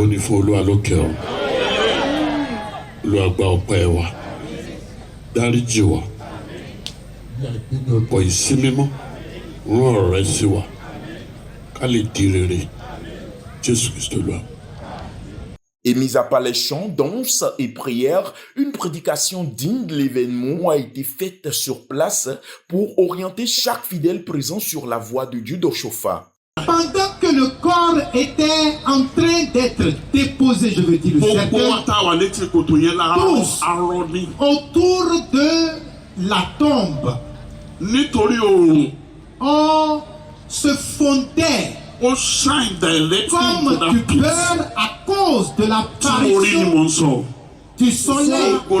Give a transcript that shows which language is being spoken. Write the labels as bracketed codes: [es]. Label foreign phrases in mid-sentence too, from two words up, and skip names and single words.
[yo] fún Olúwa lókè ọ̀run. Olúwa gba ọpẹ́ wa. Dáríjì wa. Pọ̀ ìsí mímọ́. Rán ọ̀rọ̀ rẹ sí wa. Ká lè di rere. Jésù Kristo Olúwa. [fr] Et mis à part les chants, danses et prières, une prédication digne de l'événement a été faite sur place pour orienter chaque fidèle présent sur la voie de Dieu d'Oshofa. Pendant que le corps était en train d'être déposé, je veux dire, tous autour de la tombe, on se fondait comme du beurre à cause de l'apparition du soleil.